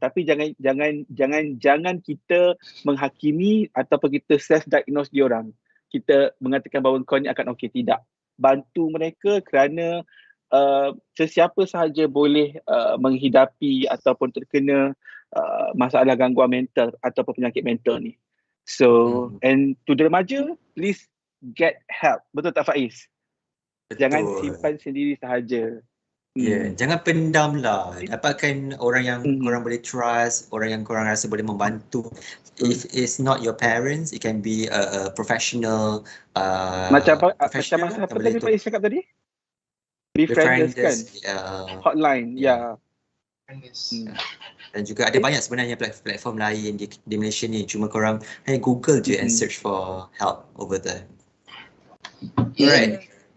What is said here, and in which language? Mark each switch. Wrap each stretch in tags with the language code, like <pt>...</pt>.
<ms>Tapi jangan kita menghakimi ataupun kita</ms> <en>self diagnose</en> <ms>diorang. Kita mengatakan bahawa kau ni akan okey, tidak. Bantu mereka kerana sesiapa sahaja boleh menghidapi ataupun terkena masalah gangguan mental ataupun penyakit mental ni.</ms> <en>So, and to the remaja, please get help.</en> <ms>Betul tak Faiz? Betul. Jangan simpan sendiri sahaja. Ya, jangan pendam lah. Dapatkan orang yang korang boleh trust, orang yang korang rasa boleh membantu.</ms> <en>If it's not your parents, it can be a professional.</en> <ms>Macam apa</ms> <en>professional</en> <ms>masa yang apa boleh tadi tu. Faiz cakap tadi? Befrienders kan? Hotline, ya. Dan juga ada banyak sebenarnya platform lain di Malaysia ni. Cuma korang Google je</ms> <en>and search for help over there. Alright.</en>